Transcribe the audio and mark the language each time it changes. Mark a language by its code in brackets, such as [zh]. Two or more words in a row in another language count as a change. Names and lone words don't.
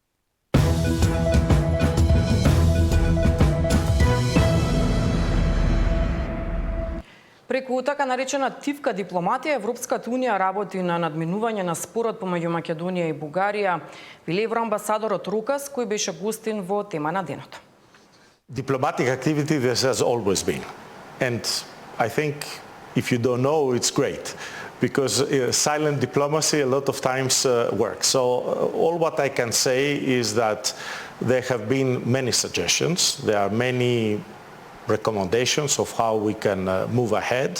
[mk] Преку така наречена тивка дипломатија, Европската унија работи на надминување на спорот помеѓу Македонија и Бугарија, вели евроамбасадорот Рукас, кој беше гостин во тема на денот. [en] Diplomatic activity there has always been, and I think if you don't know, it's great, because silent diplomacy a lot of times works. So all what I can say is that there have been many suggestions, there are many recommendations of how we can move ahead.